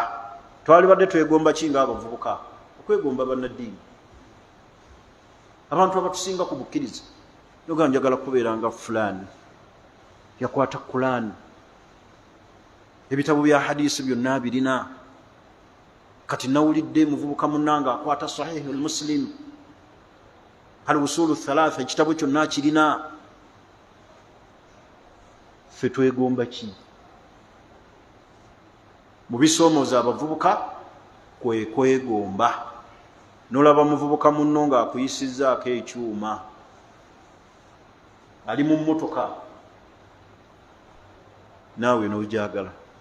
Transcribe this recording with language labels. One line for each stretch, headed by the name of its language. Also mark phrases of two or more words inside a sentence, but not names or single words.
Ganda: Twali badde twegomba kinga abavubuka? Okwegomba bannaddiini. Abantu abatusinga ku bukkiriza noga njagala kubeera nga fulani yakwata Qur'an, ebitabo bya hadisi byonna birina. Kati nawulidde muvubuka munnanga akwata Sahih al-Muslim, al-Usul al-Thalatha, ekitabo kyonna kirina. Ffe twegomba ki? Mu bisoomooza abavubuka kwe kwegomba. N'olaba muvubuka munno ng'akuyisizzaako ekyuma, ali mu mmotoka, naawe n'ojagala.